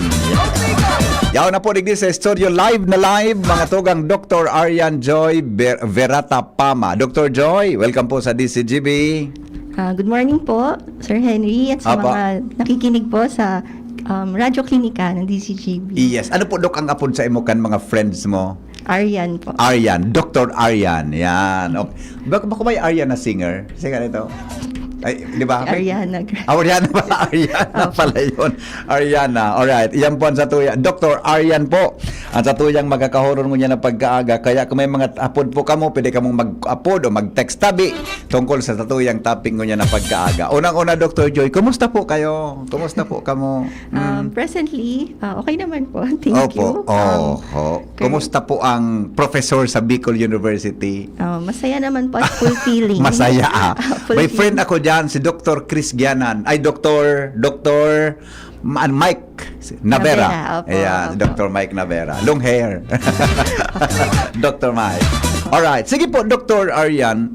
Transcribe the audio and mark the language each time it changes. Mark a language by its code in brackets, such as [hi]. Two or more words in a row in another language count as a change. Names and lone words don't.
[bik] Yaw na po digdi sa studio live mga tugang Dr. Aryan Joy Verata Pama. Dr. Joy, welcome po sa DCGB. [en] Good morning [tl] po, Sir Henry, at sa mga nakikinig po sa Radyo Klinika ng DCGB. [en] Yes. [bik] Ano po, Doc, ang apod sa imo kan mga friends mo? [tl] Aryan po. Aryan. Dr. Aryan. Yan. Okay. Baka may Aryan na singer? Sige ito. Ay, di ba? Ariana. Ariana ba? Ariana pala yun. Ariana. [en] Alright. [bik] Iyan po ang satuya. Dr. Aryan po. Ang satuyang magkakahoron mo niya na pagkaaga. Kaya kung may mga apod po kamo, pwede ka mong mag-apod o mag-text tabi tungkol sa satuyang topic mo niya na pagkaaga. [tl] Unang-una, Dr. Joy, kumusta po kayo? Kumusta po kamo? Presently, okay naman po. [en] Thank you. [tl] Kumusta po ang professor sa Bicol University? Masaya naman po at fulfilling. Masaya May Fulfilling. friend ako dyan, si Dr. Chris Gianan. Ay, Dr. Mike Navera. Opo, Ayan, opo. Dr. Mike Navera. [en] Long hair. [tl] Dr. Mike. Alright. Sige po, Dr. Aryan.